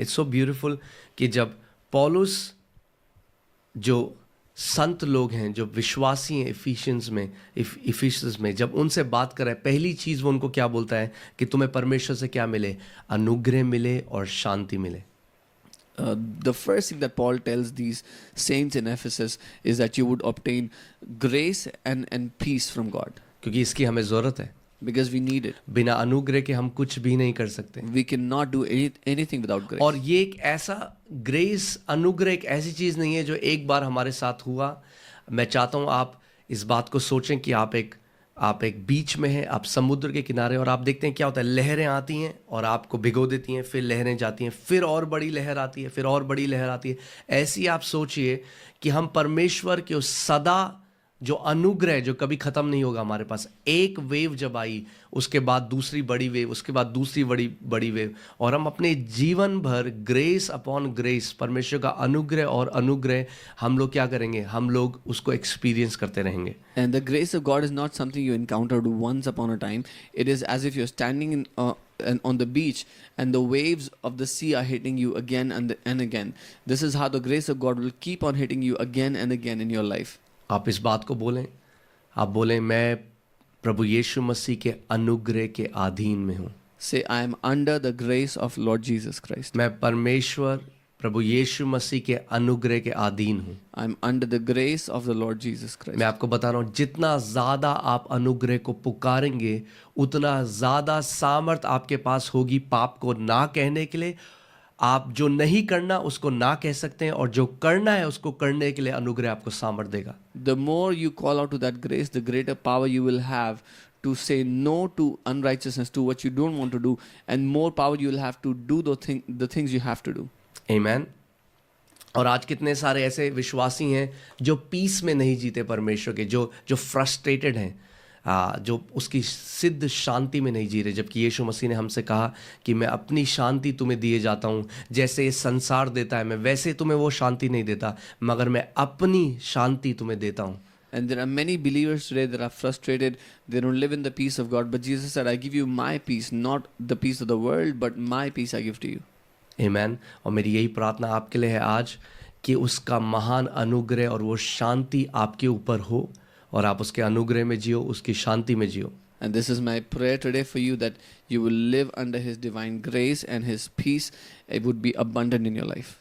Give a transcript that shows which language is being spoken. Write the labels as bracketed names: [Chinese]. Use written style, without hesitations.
[English] It's so beautiful [Hindi] कि जब पौलुस जो संत लोग हैं, जो विश्वासी हैं इफिशियंस में, जब उनसे बात कर रहा है, पहली चीज़ वो उनको क्या बोलता है कि तुम्हें परमेश्वर से क्या मिले? अनुग्रह मिले और शांति मिले. [English] The first thing that Paul tells these saints in Ephesus is that you would obtain grace and peace from God. [Hindi] क्योंकि इसकी हमें ज़रूरत है. [English] Because we need it. [Hindi] बिना अनुग्रह के हम कुछ भी नहीं कर सकते. [English] We cannot do anything without grace. [Hindi] और ये एक ऐसा ग्रेस, अनुग्रह एक ऐसी चीज़ नहीं है जो एक बार हमारे साथ हुआ. मैं चाहता हूँ आप इस बात को सोचें कि आप एक बीच में हैं, आप समुद्र के किनारे, और आप देखते हैं क्या होता है. लहरें आती हैं और आपको भिगो देती हैं, फिर लहरें जाती हैं, फिर और बड़ी लहर आती है, फिर और बड़ी लहर आती है. ऐसी आप सोचिए कि हम परमेश्वर के उस सदा जो अनुग्रह जो कभी ख़त्म नहीं होगा हमारे पास. एक वेव जब आई, उसके बाद दूसरी बड़ी वेव, उसके बाद दूसरी बड़ी वेव, और हम अपने जीवन भर ग्रेस अपॉन ग्रेस, परमेश्वर का अनुग्रह और अनुग्रह हम लोग क्या करेंगे? हम लोग उसको एक्सपीरियंस करते रहेंगे. [English] And the grace of God is not something you encountered once upon a time. It is as if you're standing on the beach and the waves of the sea are hitting you again and again. This is how the grace of God will keep on hitting you again and again in your life. [Hindi] आप इस बात को बोलें, आप बोलें मैं प्रभु यीशु मसीह के अनुग्रह के अधीन में हूँ. [English] Say, I am under the grace of Lord Jesus Christ. [Hindi] मैं परमेश्वर प्रभु यीशु मसीह के अनुग्रह के अधीन हूँ. [English] I am under the grace of the Lord Jesus Christ. [Hindi] मैं आपको बता रहा हूँ, जितना ज़्यादा आप अनुग्रह को पुकारेंगे, उतना ज़्यादा सामर्थ आपके पास होगी पाप को ना कहने के लिए. आप जो नहीं करना उसको ना कह सकते हैं, और जो करना है उसको करने के लिए अनुग्रह आपको सामर्थ देगा. [English] The more you call out to that grace, the greater power you will have to say no to unrighteousness, to what you don't want to do, and more power you will have to do the things you have to do. Amen. [Hindi] और आज कितने सारे ऐसे विश्वासी हैं जो piece में नहीं जीते परमेश्वर के, जो फ्रस्ट्रेटेड हैं, जो उसकी सिद्ध शांति में नहीं जी रहे. जबकि यीशु मसीह ने हमसे कहा कि मैं अपनी शांति तुम्हें दिए जाता हूँ, जैसे ये संसार देता है मैं वैसे तुम्हें वो शांति नहीं देता, मगर मैं अपनी शांति तुम्हें देता हूँ. [English] And there are many believers today that are frustrated. They don't live in the peace of God. But Jesus said, I give you my peace, not the peace of the world, but my peace I give to you. [Hindi] आमेन। और मेरी यही प्रार्थना आपके लिए है आज कि उसका महान अनुग्रह और वो शांति आपके ऊपर हो और आप उसके अनुग्रह में जियो, उसकी शांति में जियो। [English] And this is my prayer today for you, that you will live under His divine grace and His peace. It would be abundant in your life.